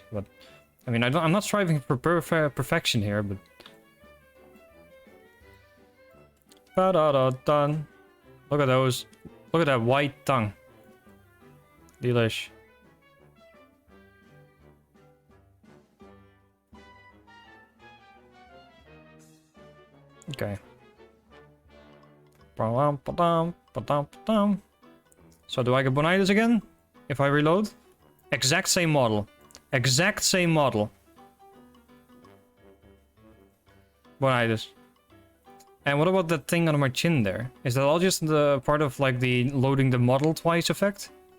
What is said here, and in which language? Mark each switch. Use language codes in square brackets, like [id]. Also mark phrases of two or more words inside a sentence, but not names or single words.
[en] But I mean, I'm not striving for perfection here, but ba-da-da-dun. Look at those. Look at that white tongue. Delish. Okay. Ba-dum, ba-dum, ba-dum, ba-dum. So do I get Bonitis again? If I reload? Exact same model. Exact same model. Bonitis. And what about that thing on my chin there? Is that all just the part of like the loading the model twice effect?